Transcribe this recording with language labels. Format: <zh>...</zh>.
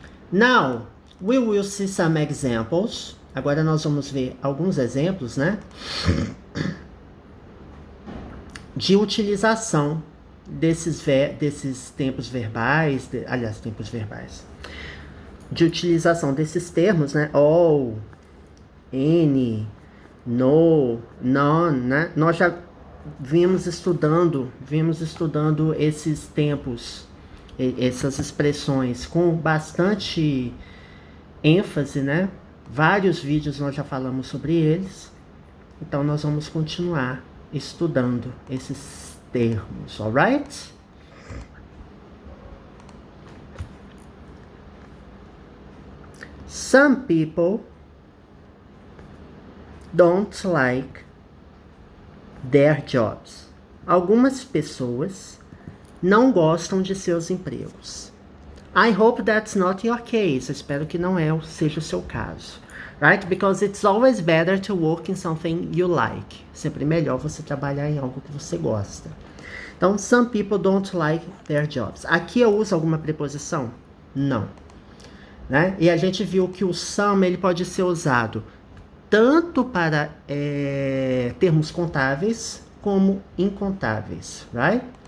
<en>Now, we will see some examples.</en> <pt>Agora nós vamos ver alguns exemplos, né? De utilização desses tempos verbais, tempos verbais. De utilização desses termos, né? All, any, no, none, né? Nós já vimos estudando esses tempos, essas expressões com bastante ênfase, né? Vários vídeos nós já falamos sobre eles. Então nós vamos continuar estudando esses termos, alright?</pt> <en>Some people don't like their jobs.</en> <pt>Algumas pessoas não gostam de seus empregos.</pt> <en>I hope that's not your case.</en> <pt>Eu espero que não seja o seu caso.</pt> <en>Right? Because it's always better to work in something you like.</en> <pt>Sempre melhor você trabalhar em algo que você gosta. Então,</pt> <en>some people don't like their jobs.</en> <pt>Aqui eu uso alguma preposição? Não. Né? E a gente viu que o some ele pode ser usado tanto para termos contáveis como incontáveis.</pt> <en>Right?</en>